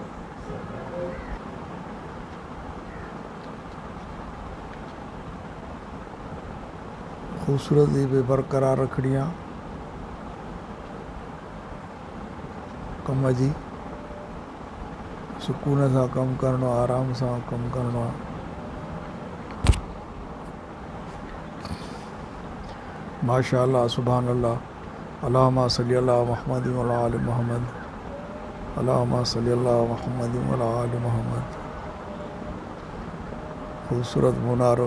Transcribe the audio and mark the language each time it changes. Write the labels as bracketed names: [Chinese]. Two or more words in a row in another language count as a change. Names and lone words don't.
[Sindhi] ख़ूबसूरती बि बरक़रार रखणी आहे कम जी। सुकून सां कमु करिणो आहे, आराम सां कमु करिणो आहे। [Arabic] ما شاء الله سبحان الله. اللهم صل على محمد وعلى آل محمد. اللهم صل على محمد وعلى آل محمد. [Sindhi] ख़ूबसूरत मुनारो।